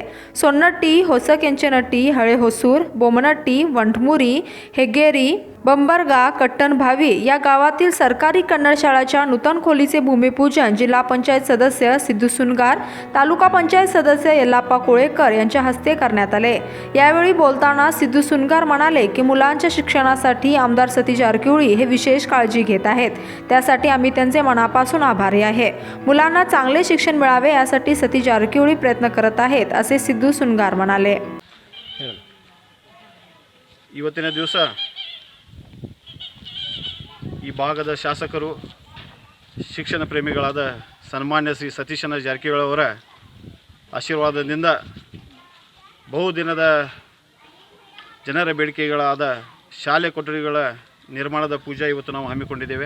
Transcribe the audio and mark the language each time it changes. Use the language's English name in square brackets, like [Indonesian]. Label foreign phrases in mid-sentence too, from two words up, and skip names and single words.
[Marathi] सोन्नट्टी, होसकेंचनट्टी, हळेहोसूर, बोमनट्टी, वंठमुरी, हेगेरी, बंबरगा, कट्टनभावी या गावातील सरकारी कन्नड शाळाच्या नूतन खोलीचे भूमिपूजन जिल्हा पंचायत सदस्य सिद्धू सुनगार, तालुका पंचायत सदस्य यल्लाप्पा कोळेकर यांच्या हस्ते करण्यात आले। यावेळी बोलताना सिद्धू सुनगार म्हणाले की मुलांच्या शिक्षणासाठी आमदार सतीश जारकिहोळी हे विशेष काळजी घेत आहेत, त्यासाठी आम्ही त्यांचे मनापासून आभारी आहे। मुलांना चांगले शिक्षण मिळावे यासाठी सतीश जारकिहोळी प्रयत्न करत आहेत असे सिद्धू सुनगार म्हणाले। [Kannada] ಇವತ್ತಿನ ದಿವಸ ಈ ಭಾಗದ ಶಾಸಕರು ಶಿಕ್ಷಣ ಪ್ರೇಮಿಗಳಾದ ಸನ್ಮಾನ್ಯ ಶ್ರೀ ಸತೀಶನ ಜಾರಕಿಹೊಳಿ ಅವರ ಆಶೀರ್ವಾದದಿಂದ ಬಹುದಿನದ ಜನರ ಬೇಡಿಕೆಗಳಾದ ಶಾಲೆ ಕೊಠಡಿಗಳ ನಿರ್ಮಾಣದ ಪೂಜೆ ಇವತ್ತು ನಾವು ಹಮ್ಮಿಕೊಂಡಿದ್ದೇವೆ।